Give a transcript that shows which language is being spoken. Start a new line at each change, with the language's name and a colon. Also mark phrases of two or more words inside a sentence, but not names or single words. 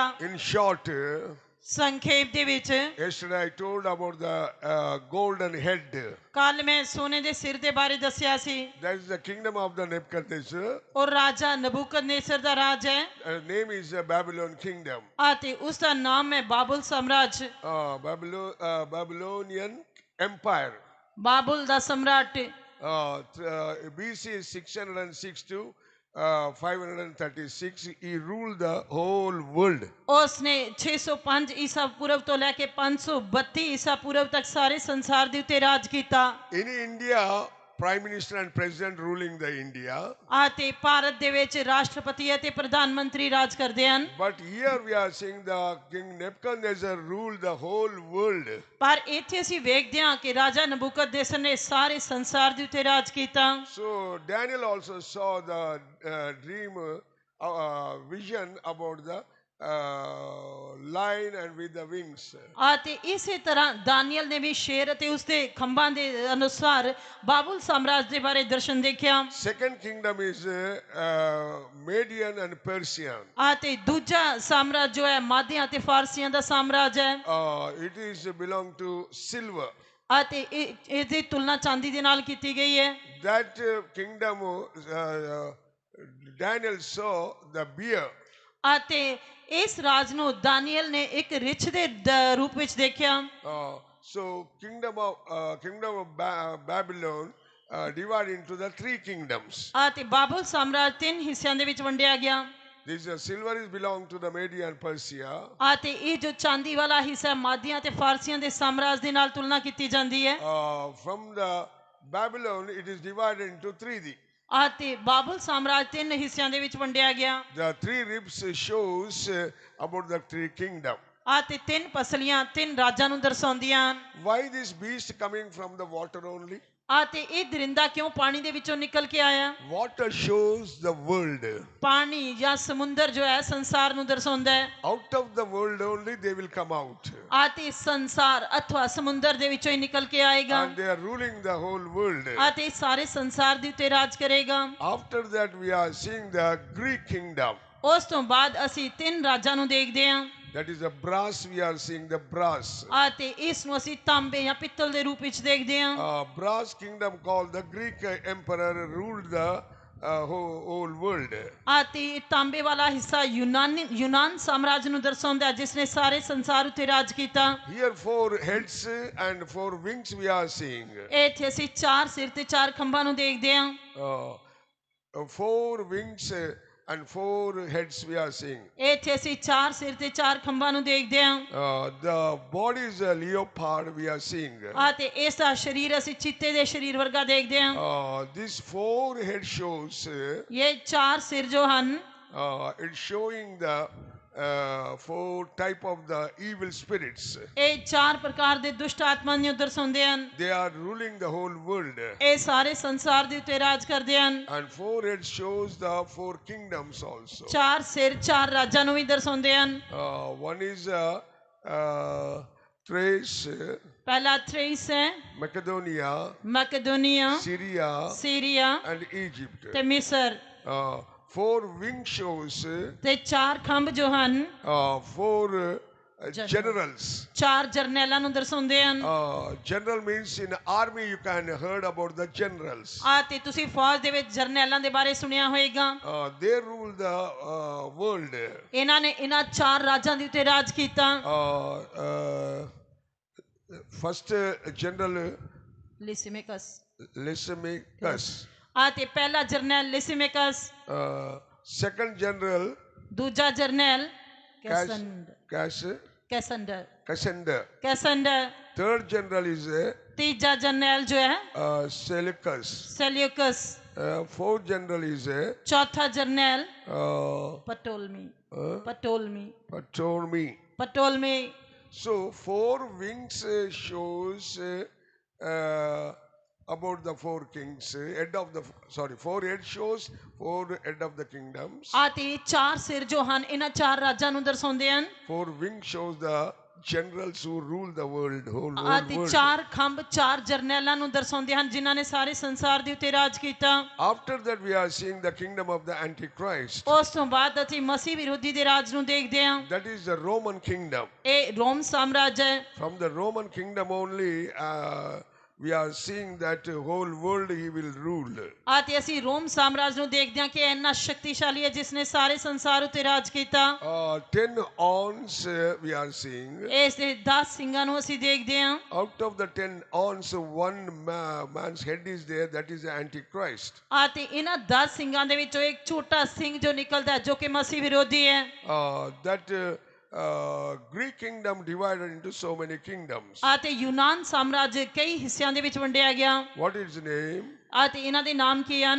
English: In short,
Punjabi: ਸੰਖੇਪ ਦੇ ਵਿੱਚ
English: yesterday I told about the golden head.
Punjabi: ਕੱਲ ਮੈਂ ਸੋਨੇ ਦੇ ਸਿਰ ਦੇ ਬਾਰੇ ਦੱਸਿਆ ਸੀ
English: That is the kingdom of the Nebuchadnezzar.
Punjabi: ਉਹ ਰਾਜਾ ਨਬੂਕਦਨੇਸਰ ਦਾ ਰਾਜ ਹੈ
English: Name is Babylon kingdom.
Punjabi: ਅਤੇ ਉਸ ਦਾ ਨਾਮ ਹੈ ਬਾਬੁਲ ਸਾਮਰਾਜ
English: Babylonian empire.
Punjabi: ਬਾਬੁਲ ਦਾ ਸਮਰਾਟ
English: BC 606 to 536, he ruled the whole world.
Punjabi: ਉਸਨੇ 605 ਈਸਾ ਪੂਰਵ ਤੋਂ ਲੈ ਕੇ 532 ਈਸਾ ਪੂਰਵ ਤੱਕ ਸਾਰੇ ਸੰਸਾਰ ਦੇ ਉੱਤੇ ਰਾਜ ਕੀਤਾ
English: In India, Prime Minister and President ruling the India.
Punjabi: ਅਤੇ ਭਾਰਤ ਦੇ ਵਿੱਚ ਰਾਸ਼ਟਰਪਤੀ ਅਤੇ ਪ੍ਰਧਾਨ ਮੰਤਰੀ ਰਾਜ ਕਰਦੇ ਹਨ
English: But here we are seeing the King Nebuchadnezzar ruled the whole world.
Punjabi: ਪਰ ਇੱਥੇ ਅਸੀਂ ਵੇਖਦੇ ਹਾਂ ਕਿ ਰਾਜਾ ਨਬੂਕਦਨੇਸਰ ਨੇ ਸਾਰੇ ਸੰਸਾਰ ਦੇ ਉੱਤੇ ਰਾਜ ਕੀਤਾ
English: So Daniel also saw the dream vision about the lion and with the wings.
Punjabi: ਅਤੇ ਇਸੇ ਤਰ੍ਹਾਂ ਦਾਨੀਏਲ ਨੇ ਵੀ ਸ਼ੇਰ ਅਤੇ ਉਸਦੇ ਖੰਭਾਂ ਦੇ ਅਨੁਸਾਰ ਬਾਬੁਲ ਸਾਮਰਾਜ ਦੇ ਬਾਰੇ ਦਰਸ਼ਨ ਦੇਖਿਆ
English: Second kingdom is Median and Persian.
Punjabi: ਅਤੇ ਦੂਜਾ ਸਾਮਰਾਜ ਜੋ ਹੈ ਮਾਦੀਆਂ ਅਤੇ ਫਾਰਸੀਆਂ ਦਾ ਸਾਮਰਾਜ ਹੈ
English: It is belong to silver.
Punjabi: ਅਤੇ ਇਹਦੀ ਤੁਲਨਾ ਚਾਂਦੀ ਦੇ ਨਾਲ ਕੀਤੀ ਗਈ ਹੈ
English: That kingdom Daniel saw the bear.
Punjabi: ਅਤੇ ਇਸ ਰਾਜ ਨੂੰ ਦਾਨੀਏਲ ਨੇ ਇੱਕ ਰਿਛ ਦੇ ਰੂਪ ਵਿੱਚ ਦੇਖਿਆ।
English: So kingdom of Babylon divided into the three kingdoms.
Punjabi: ਅਤੇ ਬਾਬਲ ਸਾਮਰਾਜ ਤਿੰਨ ਹਿੱਸਿਆਂ ਦੇ ਵਿੱਚ ਵੰਡਿਆ ਗਿਆ।
English: This silver is belong to the Media and Persia.
Punjabi: ਅਤੇ ਇਹ ਜੋ ਚਾਂਦੀ ਵਾਲਾ ਹਿੱਸਾ ਮਾਦੀਆਂ ਤੇ ਫਾਰਸੀਆਂ ਦੇ ਸਾਮਰਾਜ ਦੇ ਨਾਲ ਤੁਲਨਾ ਕੀਤੀ ਜਾਂਦੀ ਹੈ।
English: From the Babylon it is divided into three.
Punjabi: ਅਤੇ ਬਾਬਲ ਸਾਮਰਾਜ ਤਿੰਨ ਹਿੱਸਿਆਂ ਦੇ ਵਿੱਚ ਵੰਡਿਆ ਗਿਆ।
English: The three ribs shows about the three kingdom.
Punjabi: ਅਤੇ ਤਿੰਨ ਪਸਲੀਆਂ ਤਿੰਨ ਰਾਜਾਂ ਨੂੰ ਦਰਸਾਉਂਦੀਆਂ ਹਨ।
English: Why this beast coming from the water only?
Punjabi: ਅਤੇ ਇਹ ਦਰਿੰਦਾ ਕਿਉਂ ਪਾਣੀ ਦੇ ਵਿੱਚੋਂ ਨਿਕਲ ਕੇ ਆਇਆ?
English: Water shows the world.
Punjabi: ਪਾਣੀ ਜਾਂ ਸਮੁੰਦਰ ਜੋ ਹੈ ਸੰਸਾਰ ਨੂੰ ਦਰਸਾਉਂਦਾ ਹੈ।
English: Out of the world only they will come out.
Punjabi: ਅਤੇ ਸੰਸਾਰ ਅਥਵਾ ਸਮੁੰਦਰ ਦੇ ਵਿੱਚੋਂ ਹੀ ਨਿਕਲ ਕੇ ਆਏਗਾ।
English: And they are ruling the whole world.
Punjabi: ਅਤੇ ਸਾਰੇ ਸੰਸਾਰ ਦੇ ਉੱਤੇ ਰਾਜ ਕਰੇਗਾ।
English: After that we are seeing the Greek kingdom.
Punjabi: ਉਸ ਤੋਂ ਬਾਅਦ ਅਸੀਂ ਤਿੰਨ ਰਾਜਾਂ ਨੂੰ ਦੇਖਦੇ ਹਾਂ।
English: That is the brass. We are seeing the brass.
Punjabi: ਅਤੇ ਇਸ ਨੂੰ ਅਸੀਂ ਤਾਂਬੇ ਜਾਂ ਪਿੱਤਲ ਦੇ ਰੂਪ ਵਿੱਚ ਦੇਖਦੇ ਹਾਂ।
English: Brass kingdom called the Greek emperor ruled the whole world.
Punjabi: ਅਤੇ ਤਾਂਬੇ ਵਾਲਾ ਹਿੱਸਾ ਯੂਨਾਨ ਸਾਮਰਾਜ ਨੂੰ ਦਰਸਾਉਂਦਾ ਹੈ ਜਿਸ ਨੇ ਸਾਰੇ ਸੰਸਾਰ ਉੱਤੇ ਰਾਜ ਕੀਤਾ।
English: Here 4 heads and 4 wings we are seeing.
Punjabi: ਇੱਥੇ ਅਸੀਂ 4 ਸਿਰ ਤੇ 4 ਖੰਭਾਂ ਨੂੰ ਦੇਖਦੇ ਹਾਂ।
English: 4 wings and 4 heads we are seeing.
Punjabi: ਇੱਥੇ ਅਸੀਂ 4 ਸਿਰ ਤੇ 4 ਖੰਭਾਂ ਨੂੰ ਦੇਖਦੇ ਹਾਂ।
English: The body is a leopard we are seeing.
Punjabi: ਅਤੇ ਇਸ ਦਾ ਸਰੀਰ ਅਸੀਂ ਚੀਤੇ ਦੇ ਸਰੀਰ ਵਰਗਾ ਦੇਖਦੇ ਹਾਂ।
English: This 4 head shows.
Punjabi: ਇਹ 4 ਸਿਰ ਜੋ ਹਨ
English: it's showing the 4 type of the evil spirits.
Punjabi: ਇਹ 4 ਪ੍ਰਕਾਰ ਦੇ ਦੁਸ਼ਟ ਆਤਮਾਵਾਂ ਨੂੰ ਦਰਸਾਉਂਦੇ ਹਨ।
English: They are ruling the whole world.
Punjabi: ਇਹ ਸਾਰੇ ਸੰਸਾਰ ਦੇ ਉੱਤੇ ਰਾਜ ਕਰਦੇ ਹਨ।
English: And 4 heads shows the 4 kingdoms also.
Punjabi: 4 ਸਿਰ 4 ਰਾਜਾਂ ਨੂੰ ਵੀ ਦਰਸਾਉਂਦੇ ਹਨ।
English: One is Thrace,
Punjabi: ਪਹਿਲਾ ਥ੍ਰੇਸ ਹੈ,
English: Macedonia,
Punjabi: ਮੈਕੇਦੋਨੀਆ,
English: Syria,
Punjabi: ਸੀਰੀਆ
English: and Egypt.
Punjabi: ਤੇ ਮਿਸਰ।
English: 4 wing shows
Punjabi: ਤੇ 4 ਖੰਭ ਜੋ ਹਨ
English: 4 generals.
Punjabi: 4 ਜਰਨੈਲਾਂ ਨੂੰ ਦਰਸਾਉਂਦੇ ਹਨ।
English: General means in army you can heard about the generals.
Punjabi: ਅਤੇ ਤੁਸੀਂ ਫੌਜ ਦੇ ਵਿੱਚ ਜਰਨੈਲਾਂ ਦੇ ਬਾਰੇ ਸੁਣਿਆ ਹੋਵੇਗਾ।
English: They rule the world.
Punjabi: ਇਹਨਾਂ ਨੇ ਇਹਨਾਂ 4 ਰਾਜਾਂ ਦੇ ਉੱਤੇ ਰਾਜ ਕੀਤਾ।
English: First general Lysimachus.
Punjabi: ਅਤੇ ਪਹਿਲਾ ਜਰਨੈਲ ਲਿਸਿਮੇਕਸ।
English: Second general
Punjabi: ਦੂਜਾ ਜਰਨੈਲ
English: Cassander. Third general is
Punjabi: ਤੀਜਾ ਜਰਨੈਲ ਜੋ ਹੈ
English: Seleucus.
Punjabi: ਸੈਲਿਊਕਸ।
English: Fourth general is
Punjabi: ਚੌਥਾ ਜਰਨੈਲ ਪਟੋਲਮੀ।
English: So 4 wings shows about the 4 kings. 4 head shows 4 head of the kingdoms.
Punjabi: ਅਤੇ 4 ਸਿਰ ਜੋ ਹਨ ਇਹਨਾਂ 4 ਰਾਜਾਂ ਨੂੰ ਦਰਸਾਉਂਦੇ ਹਨ।
English: 4 wings shows the generals who rule the world, whole
Punjabi: ਅਤੇ
English: world.
Punjabi: 4 ਖੰਭ 4 ਜਰਨੈਲਾਂ ਨੂੰ ਦਰਸਾਉਂਦੇ ਹਨ ਜਿਨ੍ਹਾਂ ਨੇ ਸਾਰੇ ਸੰਸਾਰ ਦੇ ਉੱਤੇ ਰਾਜ ਕੀਤਾ।
English: After that we are seeing the kingdom of the Antichrist.
Punjabi: ਉਸ ਤੋਂ ਬਾਅਦ ਅਸੀਂ ਮਸੀਹ ਵਿਰੋਧੀ ਦੇ ਰਾਜ ਨੂੰ ਦੇਖਦੇ ਹਾਂ।
English: That is the Roman kingdom.
Punjabi: ਇਹ ਰੋਮ ਸਾਮਰਾਜ ਹੈ।
English: From the Roman kingdom only we are seeing that whole world he will rule.
Punjabi: ਅਤੇ ਅਸੀਂ ਰੋਮ ਸਾਮਰਾਜ ਨੂੰ ਦੇਖਦੇ ਹਾਂ ਕਿ ਇੰਨਾ ਸ਼ਕਤੀਸ਼ਾਲੀ ਹੈ ਜਿਸ ਨੇ ਸਾਰੇ ਸੰਸਾਰ ਉੱਤੇ ਰਾਜ ਕੀਤਾ।
English: 10 horns we are seeing.
Punjabi: ਇਸ ਦੇ 10 ਸਿੰਘਾਂ ਨੂੰ ਅਸੀਂ ਦੇਖਦੇ ਹਾਂ।
English: Out of the 10 horns, one man's head is there, that is the Antichrist.
Punjabi: ਅਤੇ ਇਹਨਾਂ 10 ਸਿੰਘਾਂ ਦੇ ਵਿੱਚੋਂ ਇੱਕ ਛੋਟਾ ਸਿੰਘ ਜੋ ਨਿਕਲਦਾ ਹੈ ਜੋ ਕਿ ਮਸੀਹ ਵਿਰੋਧੀ ਹੈ।
English: That Greek kingdom divided into so many kingdoms.
Punjabi: ਅਤੇ ਯੂਨਾਨ ਸਾਮਰਾਜ ਕਈ ਹਿੱਸਿਆਂ ਦੇ ਵਿੱਚ ਵੰਡਿਆ ਗਿਆ।
English: What is the name?
Punjabi: ਅਤੇ ਇਹਨਾਂ ਦੇ ਨਾਮ ਕੀ ਹਨ?